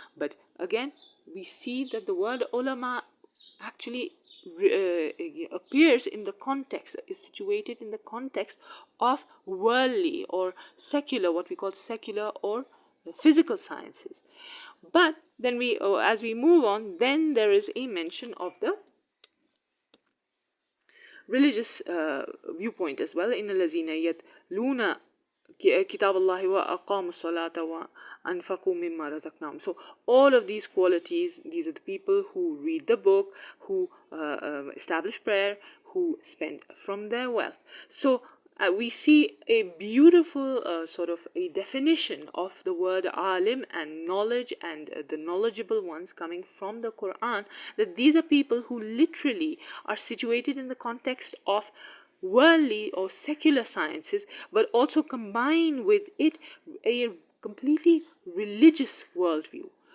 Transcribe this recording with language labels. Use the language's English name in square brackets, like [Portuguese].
[English] But again, we see that the word ulama actually appears in the context, is situated in the context of worldly or secular, what we call secular or physical sciences. But then as we move on, then there is a mention of the religious viewpoint as well. [Arabic] إن الذين يتلون كتاب الله وأقاموا الصلاة وأنفقوا مما رزقناهم. [English] So all of these qualities, these are the people who read the book, who establish prayer, who spend from their wealth. So we see a beautiful sort of a definition of the word alim and knowledge, and the knowledgeable ones coming from the Quran, that these are people who literally are situated in the context of worldly or secular sciences, but also combine with it a completely religious worldview.